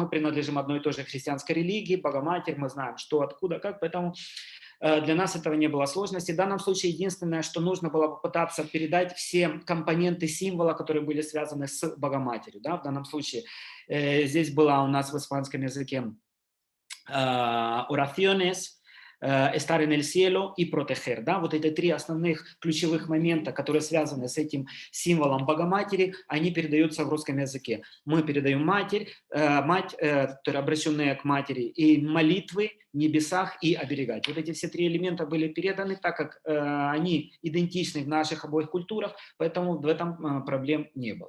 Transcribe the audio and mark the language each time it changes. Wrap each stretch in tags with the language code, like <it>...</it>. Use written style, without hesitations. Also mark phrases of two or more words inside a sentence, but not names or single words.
<ru>Мы принадлежим одной и той же христианской религии, Богоматерь, мы знаем, что, откуда, как, поэтому для нас этого не было сложности. В данном случае единственное, что нужно было попытаться передать все компоненты символа, которые были связаны с Богоматерью. Да? В данном случае здесь была у нас в испанском языке</ru> <es>oraciones, estar en el cielo</es> <ru>и proteger. Да? Вот эти три основных ключевых момента, которые связаны с этим символом Богоматери, они передаются в русском языке. Мы передаем мать, которые обращенные к матери, и молитвы, небесах и оберегать. Вот эти все три элемента были переданы, так как они идентичны в наших обоих культурах, поэтому в этом проблем не было.</ru>